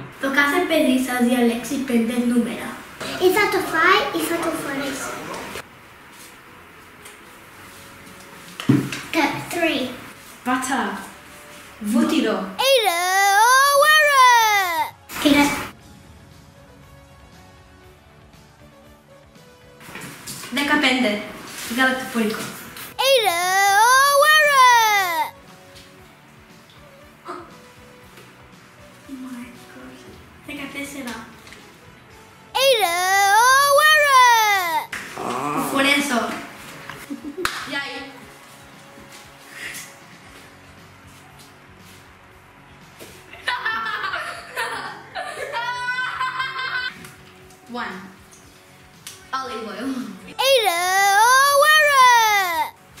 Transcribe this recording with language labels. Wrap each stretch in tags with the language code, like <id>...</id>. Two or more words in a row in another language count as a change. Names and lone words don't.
<el>Το κάθε παιδί θα διαλέξει 5 νούμερα. Ή θα το φάει ή θα το φορέσει. 3. Πατά. Βούτυρο.</el> <en>Eat it or wear it.</en> <el>Κοίτα. 15. Γαλακτοπορικό.</el> <en>Eat it or wear it. Oh my God. 14. Eat it or wear it.</en> <el>Φορέσω. Γιάι.</el> <en>1. Olive oil. Eat it or wear it.</en>